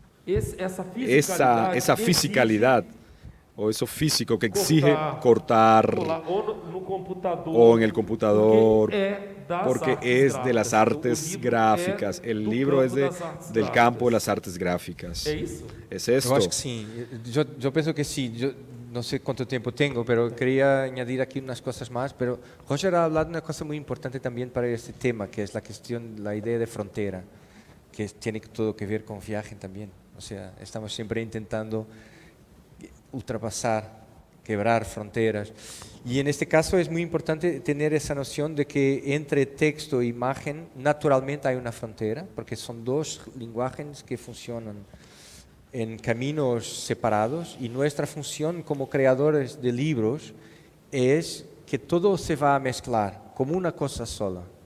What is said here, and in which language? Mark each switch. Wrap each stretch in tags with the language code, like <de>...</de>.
<es>Esa fisicalidad o eso físico que exige cortar o en el computador, porque es de las artes gráficas. El libro es del campo de las artes gráficas. Es</es> <pt>Eu</pt> <es>esto.</es> <pt>acho que sim. Eu penso que sim. Eu não sei quanto tempo tenho,</pt> <es>pero quería añadir aquí unas cosas más. Pero Roger ha hablado de una cosa muy importante también para este tema, que es la cuestión, la idea de frontera, que tiene todo que ver con viaje también. O sea, estamos siempre intentando ultrapasar, quebrar fronteras. Y en este caso es muy importante tener esa noción de que entre texto e imagen naturalmente hay una frontera, porque son dos lenguajes que funcionan en caminos separados, y nuestra función como creadores de libros es que todo se va a mezclar como una cosa sola.</es>